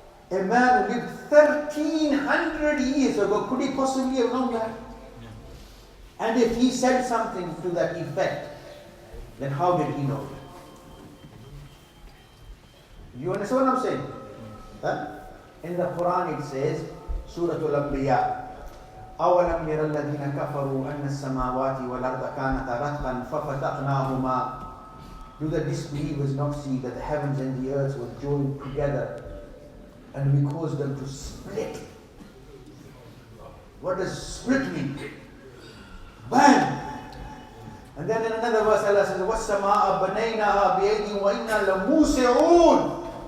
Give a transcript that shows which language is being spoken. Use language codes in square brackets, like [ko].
[en] A man who lived 1300 years ago, could he possibly have known that? And if he said something to that effect, then how did he know it? You understand what I'm saying? Huh? In the Quran it says, Surah Al-Anbiya, [ar] أَوَلَمْ يَرَ الَّذِينَ كَفَرُوا أَنَّ السَّمَاوَاتِ وَالْأَرْضَ كَانَتَا رَتْقًا فَفَتَقْنَاهُمَا. [en] Do the disbelievers not see that the heavens and the earth were joined together and we caused them to split? What does split mean? Bang! And then in another verse Allah says, [ar] وَالسَّمَاءَ بَنَيْنَاهَا بِأَيْدٍ وَإِنَّا لَمُوسِعُونَ.